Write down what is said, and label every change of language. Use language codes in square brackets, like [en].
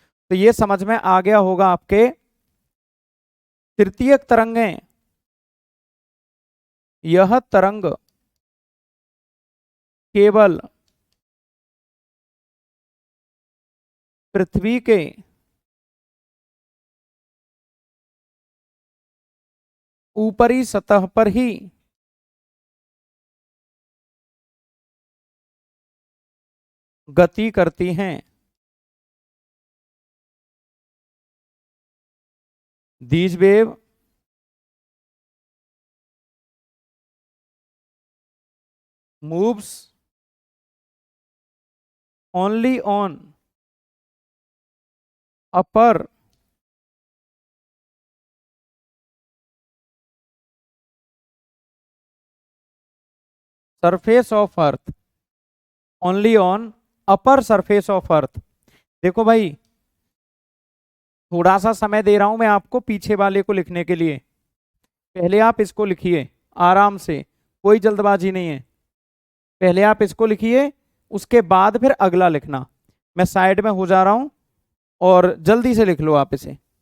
[hi] तो ये समझ में आ गया होगा आपके। तृतीयक तरंगें, यह तरंग केवल पृथ्वी के ऊपरी सतह पर ही गति करती हैं। [en] These wave moves only on upper surface of earth, only on upper surface of earth। [hi] देखो भाई, थोड़ा सा समय दे रहा हूं मैं आपको पीछे वाले को लिखने के लिए। पहले आप इसको लिखिए आराम से, कोई जल्दबाजी नहीं है। पहले आप इसको लिखिए, उसके बाद फिर अगला लिखना। मैं साइड में हो जा रहा हूं और जल्दी से लिख लो आप इसे।